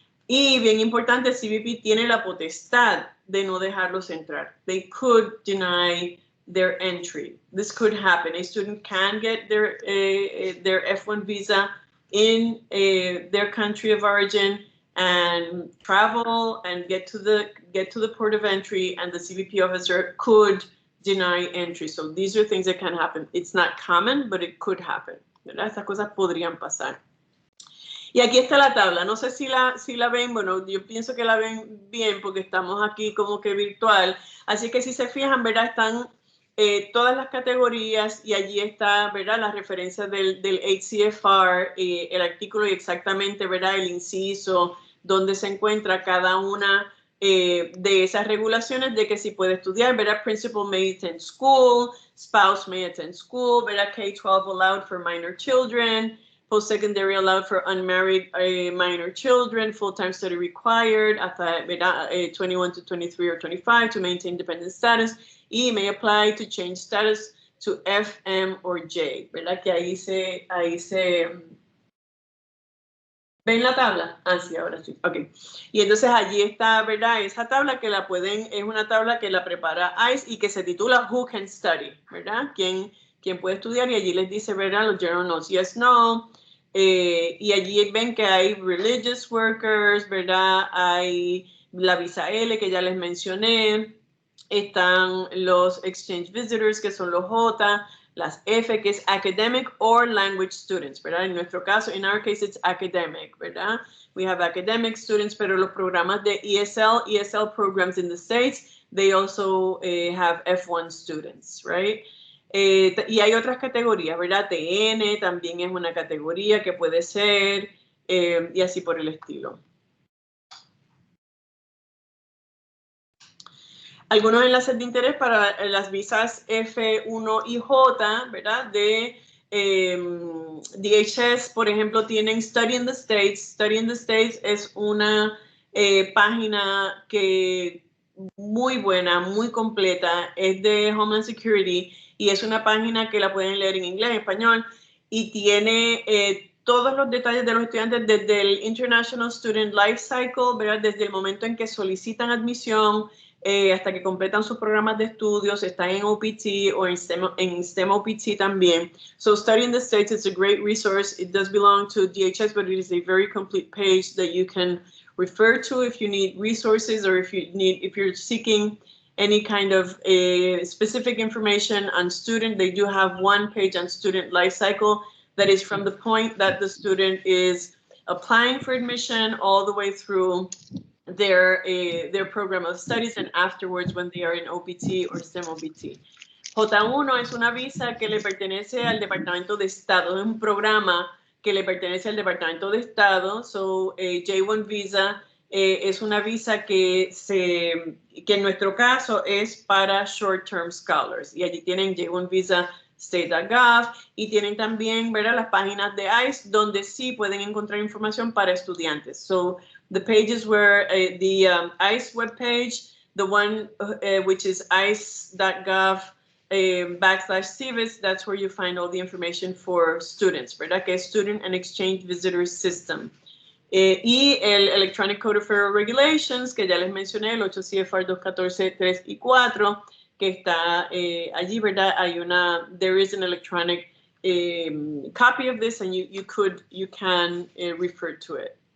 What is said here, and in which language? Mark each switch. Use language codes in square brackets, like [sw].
[es] Y bien importante, CBP tiene la potestad de no dejarlos entrar. [en] They could deny their entry. This could happen. A student can get their F1 visa in their country of origin and travel and get to the port of entry, and the CBP officer could deny entry. So these are things that can happen. It's not common, but it could happen. [es] ¿Verdad? Estas cosas podrían pasar. Y aquí está la tabla. No sé si la ven. Bueno, yo pienso que la ven bien porque estamos aquí como que virtual. Así que si se fijan, ¿verdad? Están todas las categorías y allí está, ¿verdad? Las referencias del HCFR, el artículo y exactamente, ¿verdad? El inciso, donde se encuentra cada una de esas regulaciones de que si puede estudiar, ¿verdad? [en] Principal may attend school, spouse may attend school, [es] ¿verdad? [en] K-12 allowed for minor children, post-secondary allowed for unmarried minor children, full-time study required, hasta 21 to 23 or 25 to maintain dependent status, y may apply to change status to F, M, or J, [es] ¿verdad? Que ahí se ¿ven la tabla? Ah, sí, ahora sí. Ok. Y entonces allí está, ¿verdad? Esa tabla que la pueden, es una tabla que la prepara ICE y que se titula [en] Who Can Study, [es] ¿verdad? ¿Quién puede estudiar? Y allí les dice, ¿verdad? Los [en] general notes, yes, no. [es] Y allí ven que hay [en] religious workers, [es] ¿verdad? Hay la visa L que ya les mencioné. Están los [en] exchange visitors, [es] que son los J. Las F, que es [en] academic or language students, [es] ¿verdad? En nuestro caso, [en] in our case, it's academic, [es] ¿verdad? [en] We have academic students, [es] pero los programas de [en] ESL programs in the States, they also have F1 students, right? [es] Y hay otras categorías, ¿verdad? TN también es una categoría que puede ser, y así por el estilo. Algunos enlaces de interés para las visas F1 y J, ¿verdad? De DHS, por ejemplo, tienen Study in the States. Study in the States es una página que muy buena, muy completa, es de Homeland Security y es una página que la pueden leer en inglés, en español, y tiene todos los detalles de los estudiantes desde el International Student Life Cycle, ¿verdad? Desde el momento en que solicitan admisión, hasta que completan sus programas de estudios, están en OPT o en STEM OPT también. [en] So Study in the States is a great resource. It does belong to DHS, but it is a very complete page that you can refer to if you need resources or if you're seeking any kind of specific information on student. They do have one page on student life cycle that is from the point that the student is applying for admission all the way through their program of studies and afterwards when they are in OPT or STEM OPT. [es] J1 es una visa que le pertenece al Departamento de Estado, es un programa que le pertenece al Departamento de Estado. So J1 visa es una visa que en nuestro caso es para [en] short-term scholars [es] y allí tienen J1 visa state.gov y tienen también, ¿verdad?, las páginas de ICE donde sí pueden encontrar información para estudiantes. [en] So the pages where the ICE webpage, the one which is ice.gov /CVIS, that's where you find all the information for students, [es] ¿verdad? Que es [en] Student and Exchange Visitors System. [es] Y el Electronic Code of Federal Regulations, que ya les mencioné, el 8 CFR 214.3 y 4, que está allí, ¿verdad? [en] There is an electronic copy of this and you can refer to it.